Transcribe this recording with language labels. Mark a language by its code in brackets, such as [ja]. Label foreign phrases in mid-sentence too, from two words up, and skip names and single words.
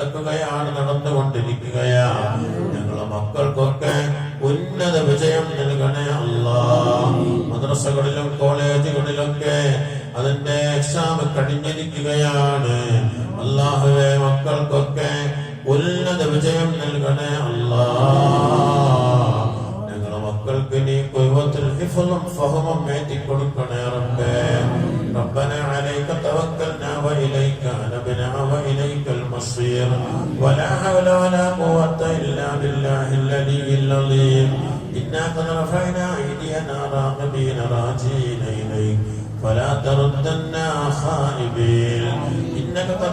[ml] നടന്നുകൊണ്ടിരിക്കുകയാണ് ഞങ്ങളെ മക്കൾക്കൊക്കെ ഉന്നത വിജയം നൽകണേ അല്ലാഹ് മദ്രസകളിലും കോളേജുകളിലൊക്കെ അതിന്റെ എക്സാം കഴിഞ്ഞിരിക്കുകയാണ് അല്ലാഹുവേ മക്കൾക്കൊക്കെ ഉന്നത വിജയം നൽകണേ അല്ലാഹ് ഞങ്ങളെ മക്കൾക്ക് നീ ഖുവത്തുൽ ഹിഫ്ളും ഫഹമും ഏറ്റിക്കൊടുക്കണേ റബ്ബേ [ar] ربنا عليك توكلنا وإليك أنبنا وإليك المصير ولا حول ولا قوة إلا بالله العلي العظيم إنا قد رفعنا أيدينا راغبين راجين إليك فلا تردنا خائبين إنك قد